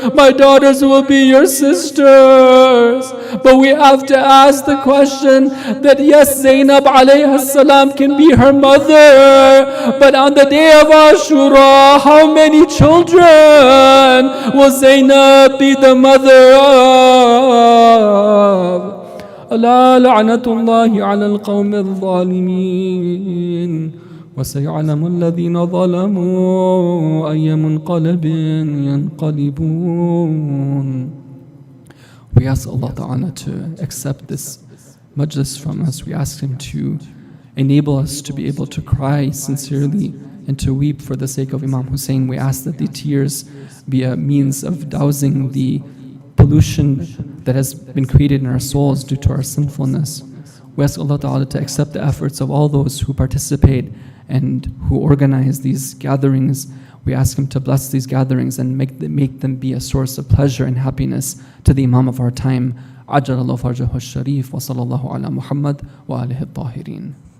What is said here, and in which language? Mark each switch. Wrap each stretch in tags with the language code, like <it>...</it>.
<en>My daughters will be your sisters. But we have to ask the question that yes, Zainab alayhi salam can be her mother. But on the day of Ashura, how many children will Zainab be the mother of?</en> <ar>ألا لعنة الله على القوم الظالمين وسيعلم الذين ظلموا أي منقلب ينقلبون.</ar> <en>We ask Allah Ta'ala to accept this majlis from us. We ask Him to enable us to be able to cry sincerely and to weep for the sake of Imam Hussein. We ask that the tears be a means of dousing the pollution that has been created in our souls due to our sinfulness. We ask Allah Ta'ala to accept the efforts of all those who participate and who organize these gatherings. We ask Him to bless these gatherings and make them be a source of pleasure and happiness to the Imam of our time.</en> <ar>عجل الله فرجه الشريف وصلى الله على محمد وآله الطاهرين.</ar>